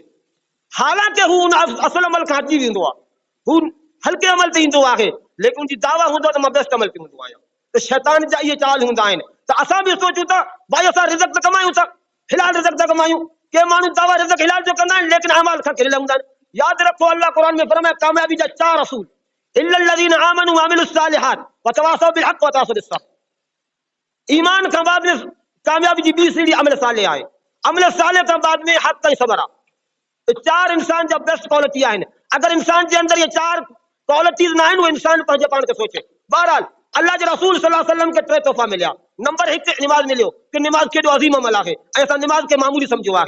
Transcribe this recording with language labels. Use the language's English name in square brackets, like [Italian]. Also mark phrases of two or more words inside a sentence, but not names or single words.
[Sindhi] हालांकि हू उन असल अमल खां हटिजी वेंदो आहे, हू हल्के अमल ते ईंदो आहे, लेकिन उनजी दावा हूंदो त मां बेस्ट अमल ते हूंदो आहियां। त शैतान जा इहे चाल हूंदा आहिनि। त असां बि सोचूं था भाई असां रिज़्क़ त कमायूं था, हिलाल रिज़्क़ था कमायूं। के माण्हू दावा रिज़्क़ हिलाल जो कंदा आहिनि, लेकिन अमाल खां किरल हूंदा आहिनि। यादि रखो अल्लाह क़ुरान में फरमाए कामयाबी जा 4 असूल, [Arabic] إلا الذين آمنوا وعملوا الصالحات وتواصوا بالحق وتواصوا بالصبر. [Sindhi] ईमान खां बाद में कामयाबी जी ॿी सीढ़ी अमल सालिह आहे। अमल सालिह खां बाद में हक़ ऐं सब्र आहे। 4 इंसान जा [English] best quality [Sindhi] आहिनि। अगर इंसान जे अंदर ये 4 क्वालिटीज़ न आहिनि, वो इंसान पंहिंजे पाण खे सोचे। बहरहाल अल्लाह जे रसूल [Arabic] صلى الله عليه وسلم [Sindhi] के 3 तोहफ़ा मिलिया। नंबर 1 नमाज मिलियो कि नमाज केॾो अज़ीम अमल आहे ऐं असां नमाज खे मामूली सम्झियो आहे।